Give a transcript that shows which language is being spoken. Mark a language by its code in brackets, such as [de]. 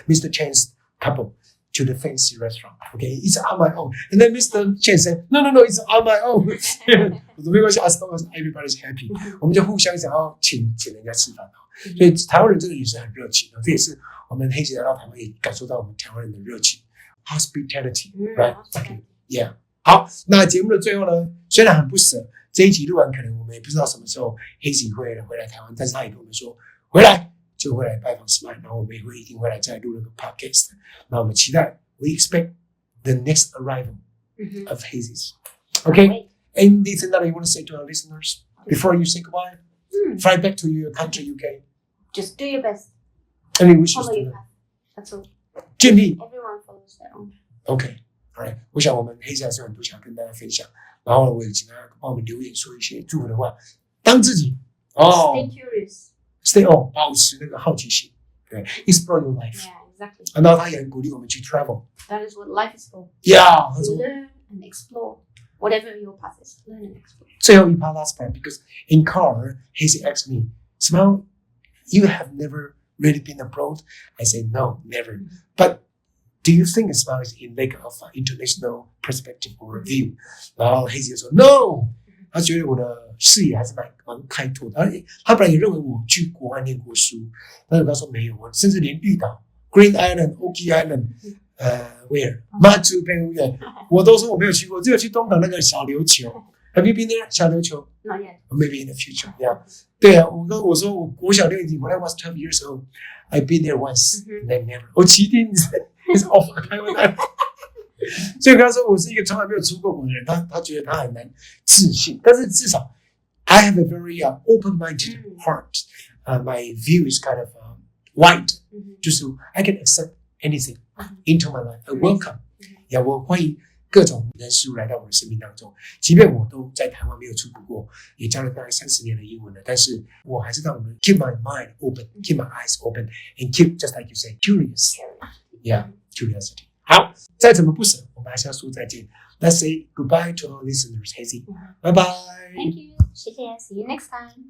[en] Chen's couple to the fancy restaurant. Okay, it's on my own. And then Mr. Chen said, no, it's on my own. [zh] 我说没关系 [en] as long as everybody's happy. [zh] 我们就互相想要请人家吃饭。所以台湾人真的也是很热情的，这也是我们Hazie来到台湾也感受到我们台湾人的热情 ， [en] hospitality, right? Yeah. [zh] 好，那节目的最后呢，虽然很不舍，这一集录完可能我们也不知道什么时候Hazie会回来台湾，但是他也跟我们说回来就会来拜访史麦，然后我们也一定会来再录那个 podcast。那我们期待 [en] ，we expect the next arrival of Hazie's. Okay, anything that you want to say to our listeners before you say goodbye? Fly back to your country, UK. Just do your best. Any wishes Follow to your them? path. That's all. [zh] 尽力。 [en] Everyone follows their own. Okay, alright. [zh] 我想我们Hazie还是有很多想跟大家分享，然后我也请大家帮我们留言说一些祝福的话，当自己 [en] Stay curious. Stay on， [zh] 保持那个好奇心，对 [en] ，explore your life。 Yeah, exactly. [zh] 然后他也很鼓励我们去 travel。 [en] That is what life is for. Yeah， learn and explore. Whatever your path is, learn and explore. [zh] 最后一 [en] part last part because in car Hazie asked me, Smile, you have never really been abroad? I said no, never. But do you think Smile is in like of international perspective or view? [zh] 然后Hazie说 no， 他觉得我的视野还是蛮开拓的，而且他本来也认为我去国外念过书，但是他说没有，我甚至连绿岛 Green Island、Oki Island。Where? Machu Picchu 我都说我没有去过，只有去东港那个小琉球。 [en] Have you been there? 小琉球 Not yet. Maybe in the future. Yeah. [zh] 对啊，我说我国小6年级 [en] when I was 12 years old, I've been there once. Then never. [zh] 旗津 is off 台湾来。所以我跟他说我是一个从来没有出过国的人，他觉得他很难自信，但是至少 [en] I have a very open-minded heart. My view is kind of wide. [zh] 就是 [en] I can accept anything into my life. I welcome. [zh] 我欢迎各种人事物来到我的生命当中，即便我都在台湾没有出国过，也教了大概30年的英文了，但是我还是让我们 [en] keep my mind open, keep my eyes open, and keep just like you say curious. Yeah, curiosity. [zh] 好，再怎么不舍，我们还是要说再见。 [en] Let's say goodbye to our listeners, Hazie. Bye bye. Thank you. [zh] 谢谢. [en] See you next time.